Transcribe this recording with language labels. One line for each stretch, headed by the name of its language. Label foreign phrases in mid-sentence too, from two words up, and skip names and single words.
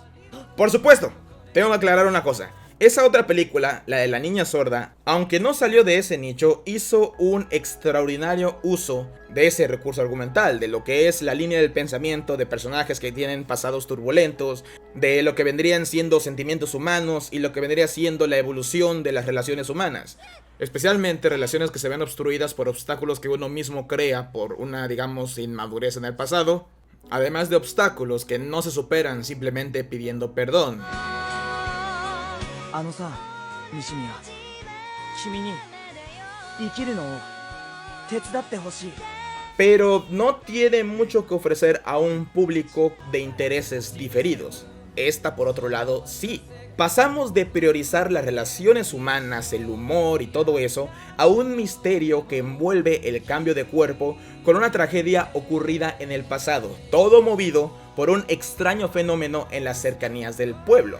Spanish: Por supuesto, tengo que aclarar una cosa. Esa otra película, la de la niña sorda, aunque no salió de ese nicho, hizo un extraordinario uso de ese recurso argumental, de lo que es la línea del pensamiento de personajes que tienen pasados turbulentos, de lo que vendrían siendo sentimientos humanos y lo que vendría siendo la evolución de las relaciones humanas. Especialmente relaciones que se ven obstruidas por obstáculos que uno mismo crea por una, digamos, inmadurez en el pasado, además de obstáculos que no se superan simplemente pidiendo perdón.
Japanese: あのさ、西宮、君に生きるのを手伝ってほしい。
Spanish: Pero no tiene mucho que ofrecer a un público de intereses diferidos. Esta, por otro lado, sí. Pasamos de priorizar las relaciones humanas, el humor y todo eso, a un misterio que envuelve el cambio de cuerpo con una tragedia ocurrida en el pasado, todo movido por un extraño fenómeno en las cercanías del pueblo.